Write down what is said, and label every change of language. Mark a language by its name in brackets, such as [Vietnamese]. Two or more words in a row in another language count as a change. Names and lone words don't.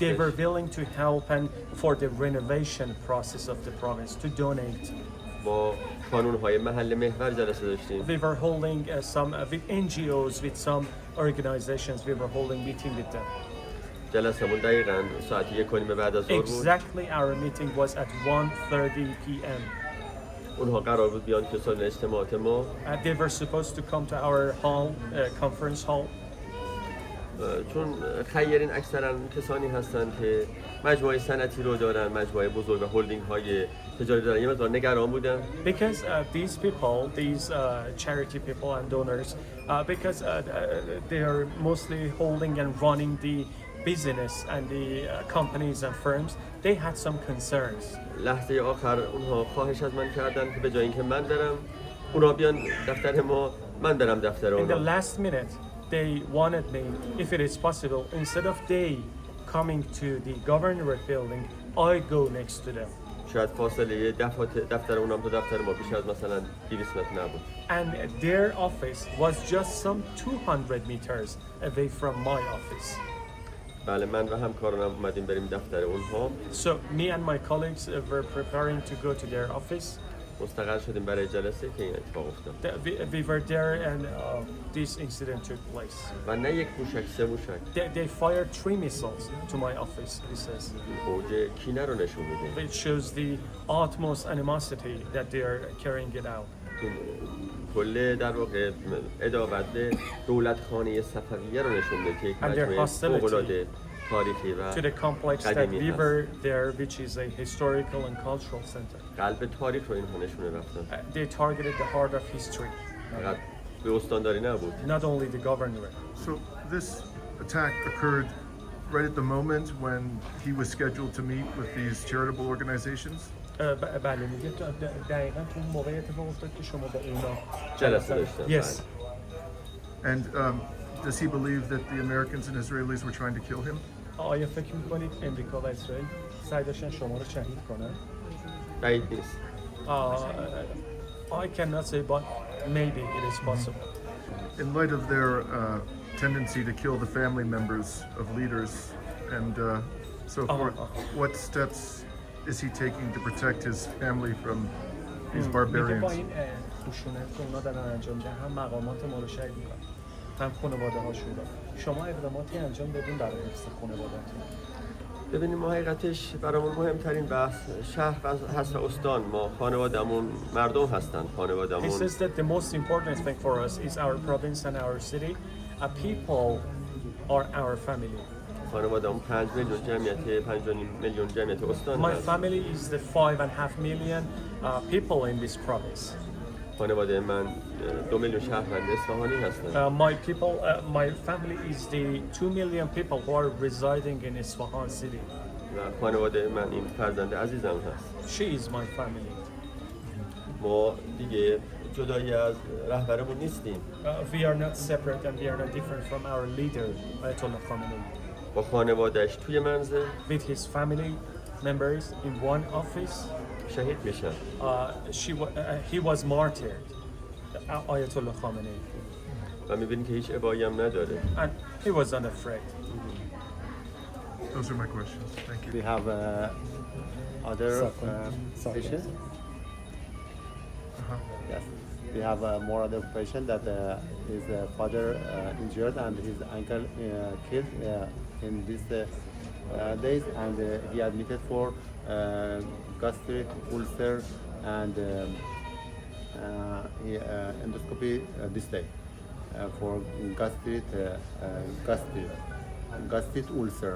[English] They were willing to help and for the renovation process of the province to donate. [Persian] با کانون‌های محل محور جلسه داشتیم. [English] We were holding some with NGOs, with some organizations. We were holding meeting with them. [Persian] جلسمون دقیقاً ساعت 1:30 بعد از ظهر بود. [English] Exactly, our meeting was at 1:30 p.m. [Persian] اونها قرار بود بیان که سالن اجتماعات ما. [English] They were supposed to come to our hall, conference hall. [Persian] چون خیرین اکثرا کسانی هستند که مجموعه صنعتی رو دارن، مجموعه بزرگ و هلدینگ های تجاری دارن، یه مقدار نگران بودن. [English] Because these people, these charity people and donors, because they are mostly holding and running the business and the companies and firms, they had some concerns. [Persian] لحظه آخر اونها خواهش از من کردن که به جای اینکه من برم اونا بیان دفتر ما، من برم دفتر [English] In the [Persian] اونا. [English] last minute, they wanted me, if it is possible, instead of they coming to the governorate building, I go next to them. [Persian] شاید فاصله دفتر اونم تا دفتر ما بیش از مثلا 200 متر نبود. [English] And their office was just some 200 meters away from my office. [Persian] بله، من و همکارانم اومدیم بریم دفتر اونها. [English] So me and my colleagues were preparing to go to their office. [Persian] مستقر شدیم برای جلسه که این اتفاق افتاد. [English] We were there and this incident took place. [Persian] و نه یک موشک، 3 موشک. [English] They fired 3 missiles to my office, he says. [Persian] اوج کینه رو نشون میده. [English] It shows the utmost animosity that they are carrying it out. [Persian] کل در واقع عداوت به دولت خانه صفویه رو نشون میده که یک مجموعه فوق‌العاده تاریخی و [English] to the complex that [Persian] قدیمی [English] we [Persian] هست. [English] were there, which is a historical and cultural center. [Persian] قلب تاریخ رو اینها نشونه رفتن. [English] They targeted the heart of history. [Persian] فقط به استانداری نبود. [English] Not only the governor. So this attack occurred right at the moment when he was scheduled to meet with these charitable organizations. [Persian] بله میگه دقیقا تو اون موقع اتفاق افتاد که شما با اینا جلسه داشتن. [English] Yes. And does he believe that the Americans and Israelis were trying to kill him? [Persian] آیا فکر میکنید امریکا و اسرائیل سعی داشتن شما رو شهید کنن؟ بعید نیست. [English] I cannot say, but maybe it is possible. In light of their tendency to kill the family members of leaders and so forth, what steps is he taking to protect his family from these [Persian] میگه با [English] barbarians? [Persian] این خشونت که اونا دارن انجام میدن هم مقامات ما رو شهید میکنن هم خانواده هاشون رو. شما اقداماتی انجام دادین برای حفظ خانواده‌تون؟ ببینیم ما حقیقتش برامون مهمترین بحث شهر هست و استان. ما خانوادمون مردم هستن. [English] He [Persian] خانوادمون [English] says that the most important thing for us is our province and our city. People are our family. [Persian] خانوادمون 5 میلیون جمعیت 5 میلیون جمعیت استان [English] My [Persian] هست. [English] family is the 5.5 million people in this province. [Persian] خانواده من 2 میلیون شهروند اصفهانی هستن. [English] My family is the 2 million people who are residing in Esfahan city. [Persian] و خانواده من این فرزند عزیزم هست. [English] She is my family. [Persian] ما دیگه جدایی از رهبرمون نیستیم. [English] We are not separate and we are not different from our leader, Ayatollah Khamenei. [Persian] با خانوادهش توی منزل [English] With his family members in one office, [Persian] شهید میشن. [English] he was martyred, Ayatollah Khamenei. و میبینیم که هیچ ابایی هم نداره. And he was unafraid. Those are my questions. Thank you. We have other patient. Yes, we have more other patient that his father injured and his uncle killed in these days, and he admitted for gastric ulcer and endoscopy this day for gastric ulcer.